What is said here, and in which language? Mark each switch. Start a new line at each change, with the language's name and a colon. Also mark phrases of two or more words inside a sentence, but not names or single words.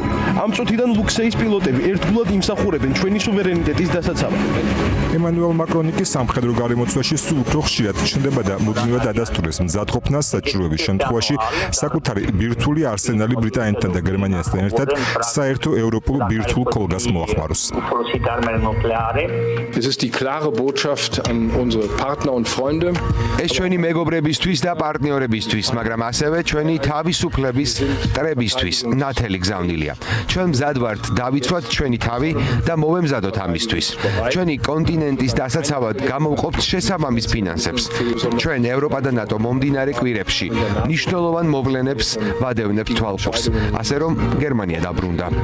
Georgian: ამ წუთიდან ლუქსეის პილოტები ერთგულად იმსახურებენ ჩვენი სუვერენიტეტის დასაცავად. ემანუელ მაკრონი კი სამხედრო გარემოცვაში სულ უფრო ხშირად ჩნდება და მუდმივად ადასტურებს მზადყოფნას საჭიროების შემთხვევაში საკუთარი ბირთვული არსენალი ბრიტანეთთან და გერმანიასთან ერთად საერთო ევროპულ ბირთვულ ქოლგას მოახმაროს.
German: Es ist die klare Botschaft an unsere Partner und Freunde.
Georgian: ეს ჩვენი მეგობრებისთვის და პარტნიორებისთვის, მაგრამ ასევე ჩვენი თავისუფლების ტრებისთვის ნათელი გზავნილია. ჩვენ მზად ვართ დავიცვათ ჩვენი თავი და მოვემზადოთ ამისთვის. ჩვენი კონტინენტის დასაცავად გამოვყოფთ შესაბამის ფინანსებს. ჩვენ ევროპა და ნატო მომდინარე კვირებში მნიშვნელოვან მოვლენებს ვადევნებთ თვალყურს, ასე რომ გერმანია დაბრუნდა.